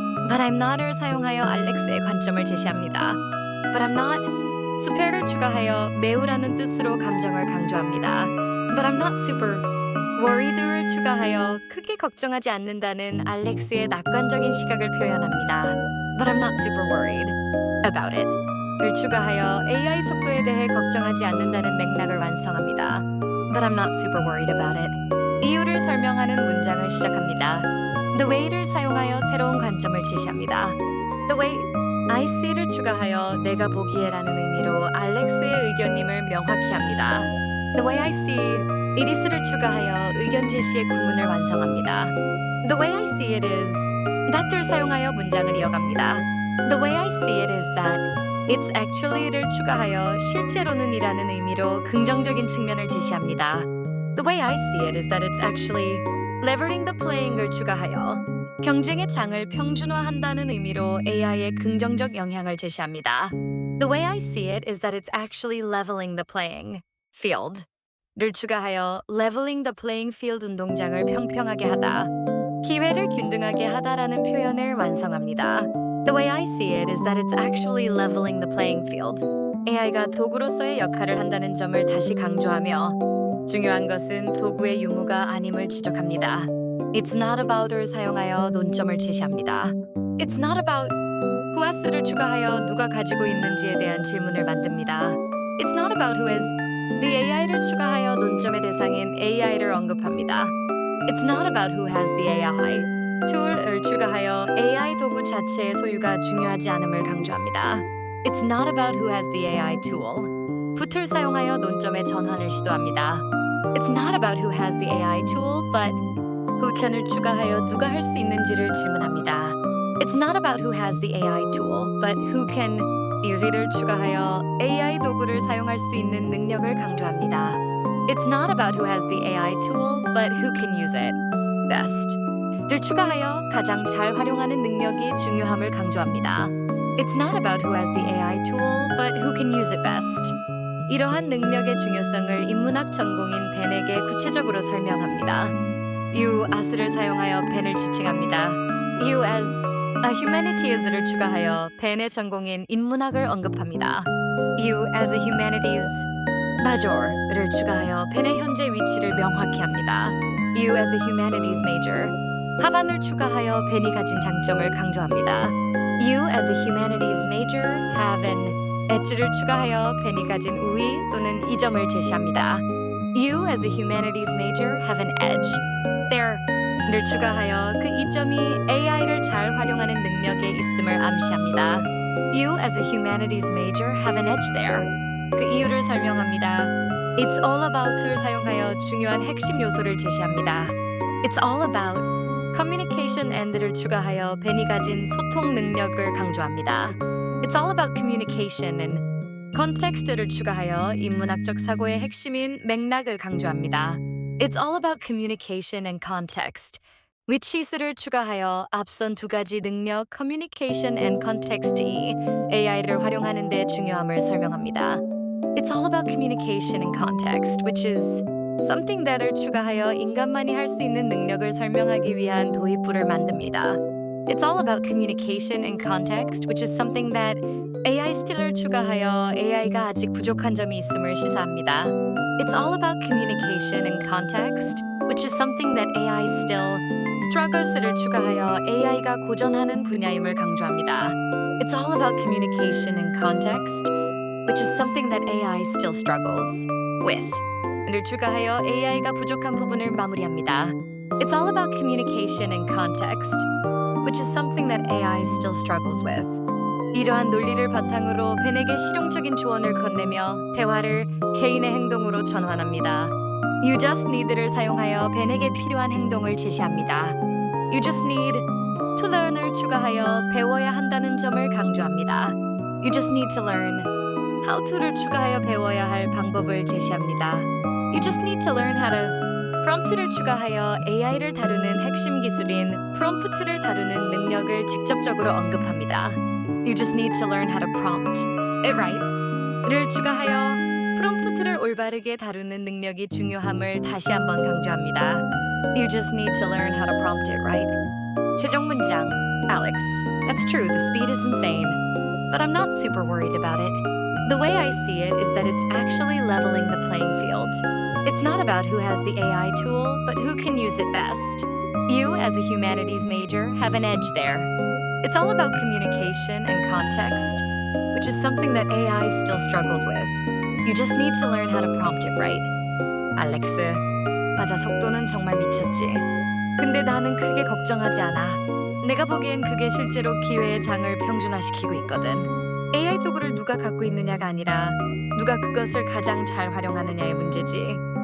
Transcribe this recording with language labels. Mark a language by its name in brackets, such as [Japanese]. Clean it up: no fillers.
[English] But I'm not [Korean] 을 사용하여 알렉스의 관점을 제시합니다. [English] But I'm not. [Korean] super를 추가하여 매우라는 뜻으로 감정을 강조합니다. [English] But I'm not super. [Korean] worried를 추가하여 크게 걱정하지 않는다는 알렉스의 낙관적인 시각을 표현합니다. [English] But I'm not super worried about it. [Korean] 을 추가하여 AI 속도에 대해 걱정하지 않는다는 맥락을 완성합니다. [English] But I'm not super worried about it. [Korean] 이유를 설명하는 문장을 시작합니다. [English] The way [Korean] 를 사용하여 새로운 관점을 제시합니다. [English] The way, I see [Korean] 를 추가하여 내가 보기에라는 의미로 알렉스의 의견임을 명확히 합니다. [English] The way I see, it is를 [Korean] 추가하여 의견 제시의 구문을 완성합니다. [English] The way I see it is, that을 [Korean] 사용하여 문장을 이어갑니다. [English] The way I see it is that, it's actually를 [Korean] 추가하여 실제로는 이라는 의미로 긍정적인 측면을 제시합니다. [English] The way I see it is that it's actually leveling the playing을 [Korean] 추가하여 경쟁의 장을 평준화한다는 의미로 AI의 긍정적 영향을 제시합니다. [English] The way I see it is that it's actually leveling the playing field 를 추가하여 leveling the playing field [Korean] 운동장을 평평하게 하다, 기회를 균등하게 하다라는 표현을 완성합니다. [English] The way I see it is that it's actually leveling the playing field. [Korean] AI가 도구로서의 역할을 한다는 점을 다시 강조하며 중요한 것은 도구의 유무가 아님을 지적합니다. [English] It's not about [Korean] 을 사용하여 논점을 제시합니다. [English] It's not about who has [Korean] 를 추가하여 누가 가지고 있는지에 대한 질문을 만듭니다. [English] It's not about who has the AI를 [Korean] 추가하여 논점의 대상인 AI를 언급합니다. [English] It's not about who has the AI. [Korean] tool을 추가하여 AI 도구 자체의 소유가 중요하지 않음을 강조합니다. [English] It's not about who has the AI tool. [Korean] put을 사용하여 논점의 전환을 시도합니다. [English] It's not about who has the AI tool, but who can을 [Korean] 추가하여 누가 할 수 있는지를 질문합니다. [English] It's not about who has the AI tool, but who can use it을 [Korean] 추가하여 AI 도구를 사용할 수 있는 능력을 강조합니다. [English] It's not about who has the AI tool, but who can use it best. [Korean] 를 추가하여 가장 잘 활용하는 능력이 중요함을 강조합니다. [English] It's not about who has the AI tool, but who can use it best. [Korean] 이러한 능력의 중요성을 인문학 전공인 벤에게 구체적으로 설명합니다. [English] You as [Korean] 를 사용하여 벤을 지칭합니다. [English] You as a humanities [Korean] 를 추가하여 벤의 전공인 인문학을 언급합니다. [English] You as a humanities major [Korean] 를 추가하여 벤의 현재 위치를 명확히 합니다. [English] You as a humanities major. [Korean] 하반을 추가하여 벤이 가진 장점을 강조합니다. [English] You as a humanities major have an edge [Korean] 를 추가하여 벤이 가진 우위 또는 이점을 제시합니다. [English] You as a humanities major have an edge. [Korean] There를 추가하여 그 이점이 AI를 잘 활용하는 능력에 있음을 암시합니다. [English] You as a humanities major have an edge there. [Korean] 그 이유를 설명합니다. [English] It's all about [Korean] 을 사용하여 중요한 핵심 요소를 제시합니다. [English] It's all about communication and [Korean] 를 추가하여 벤이 가진 소통 능력을 강조합니다. [English] It's all about communication and context를 [Korean] 추가하여 인문학적 사고의 핵심인 맥락을 강조합니다. [English] It's all about communication and context. which is [Korean] 를 추가하여 앞선 두 가지 능력 [English] communication and context [Korean] 이 AI를 활용하는 데 중요함을 설명합니다. [English] It's all about communication and context, which is something that을 [Korean] 추가하여 인간만이 할 수 있는 능력을 설명하기 위한 도입부를 만듭니다. [English] It's all about communication and context, which is something that AI still을 [Korean] 추가하여 AI가 아직 부족한 점이 있음을 시사합니다. [English] It's all about communication and context, which is something that AI still struggles를 [Korean] 추가하여 AI가 고전하는 분야임을 강조합니다. [English] It's all about communication and context, which is something that AI still struggles with. [Korean] 를 추가하여 AI가 부족한 부분을 마무리합니다. [English] It's all about communication and context, which is something that AI still struggles with. [Korean] 이러한 논리를 바탕으로 벤에게 실용적인 조언을 건네며 대화를 개인의 행동으로 전환합니다. [English] You just need [Korean] 를 사용하여 벤에게 필요한 행동을 제시합니다. [English] You just need to learn [Korean] 을 추가하여 배워야 한다는 점을 강조합니다. [English] You just need to learn. How to [Korean] 를 추가하여 배워야 할 방법을 제시합니다. [English] You just need to learn how to. [Korean] prompt를 추가하여 AI를 다루는 핵심 기술인 prompt를 다루는 능력을 직접적으로 언급합니다. [English] You just need to learn how to prompt it right. [Korean] 를 추가하여 prompt를 올바르게 다루는 능력이 중요함을 다시 한번 강조합니다. [English] You just need to learn how to prompt it right. [Korean] 최종 문장. [English] Alex, that's true, the speed is insane. But I'm not super worried about it. The way I see it is that it's actually leveling the playing field. It's not about who has the AI tool, but who can use it best. You, as a humanities major, have an edge there. It's all about communication and context, which is something that AI still struggles with. You just need to learn how to prompt it right. [Korean] 알렉스, 맞아, 속도는 정말 미쳤지. 근데 나는 크게 걱정하지 않아. 내가 보기엔 그게 실제로 기회의 장을 평준화시키고 있거든. AI 도구를 누가 갖고 있느냐가 아니라 누가 그것을 가장 잘 활용하느냐의 문제지.